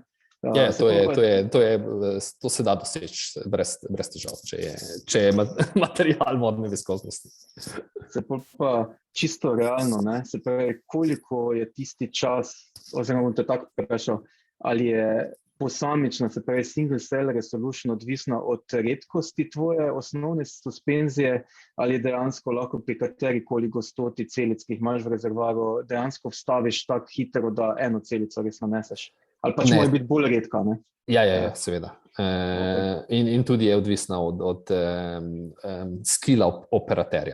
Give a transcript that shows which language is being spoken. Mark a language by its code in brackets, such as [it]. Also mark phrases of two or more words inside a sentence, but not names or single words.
[sl] Ja, to se da doseči brez težav, če je material vodne viskoznosti. Se pa čisto realno, ne? Se pravi, koliko je tisti čas, oziroma bom te tako vprašal, ali je posamična, se pravi [en] single cell resolution [sl] odvisna od redkosti tvoje osnovne suspenzije, ali dejansko lahko pri katerikoli gostoti celic, ki jih imaš v rezervoarju, dejansko vstaviš tako hitro, da eno celico res naneseš? Ali pač mora biti bolj redka, ne? Ja, seveda. In tudi je odvisna od skilla operaterja.